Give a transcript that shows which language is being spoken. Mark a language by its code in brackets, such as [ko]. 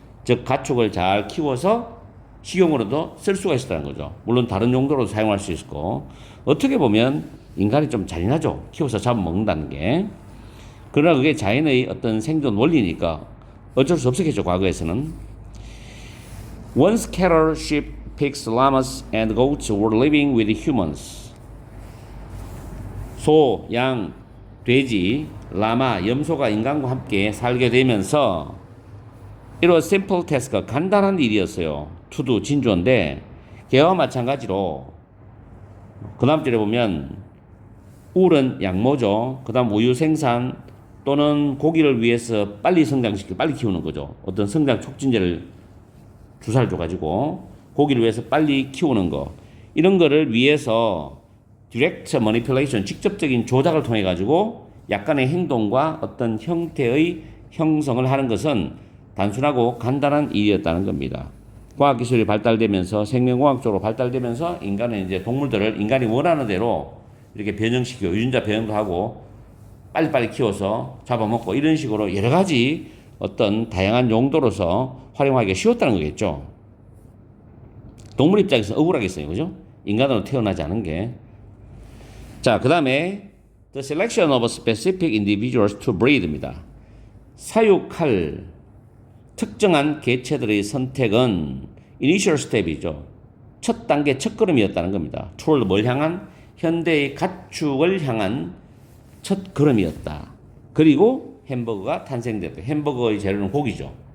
[ko] 즉 가축을 잘 키워서 식용으로도 쓸 수가 있었다는 거죠. 물론 다른 용도로도 사용할 수 있고, 어떻게 보면 인간이 좀 잔인하죠. 키워서 잡아먹는다는 게. 그러나 그게 자연의 어떤 생존 원리니까 어쩔 수 없었겠죠, 과거에서는. [en] Once cattle, sheep, pigs, llamas, and goats were living with humans. [ko] 소, 양, 돼지, 라마, 염소가 인간과 함께 살게 되면서 [en] It was simple task, [ko] 간단한 일이었어요. [en] to do, [ko] 진주어인데 개와 마찬가지로 그 다음 절에 보면 울은 양모죠. 그 다음 우유 생산 또는 고기를 위해서 빨리 성장시키고 빨리 키우는 거죠. 어떤 성장 촉진제를 주사를 줘가지고 고기를 위해서 빨리 키우는 거, 이런 거를 위해서 [en] direct manipulation, [ko] 직접적인 조작을 통해 가지고 약간의 행동과 어떤 형태의 형성을 하는 것은 단순하고 간단한 일이었다는 겁니다. 과학기술이 발달되면서 생명공학 쪽으로 발달되면서 인간은 이제 동물들을 인간이 원하는 대로 이렇게 변형시키고 유전자 변형도 하고 빨리빨리 키워서 잡아먹고 이런 식으로 여러 가지 어떤 다양한 용도로서 활용하기가 쉬웠다는 거겠죠. 동물 입장에서 억울하겠어요. 그죠? 인간으로 태어나지 않은 게. 자, 그 다음에 [en] The selection of specific individuals to breed입니다. [ko] 사육할 특정한 개체들의 선택은 [en] initial step [ko] 이죠. 첫 단계, 첫 걸음이었다는 겁니다. toward 뭘 향한? 현대의 가축을 향한 첫 걸음이었다. 그리고 햄버거가 탄생됐다. 햄버거의 재료는 고기죠.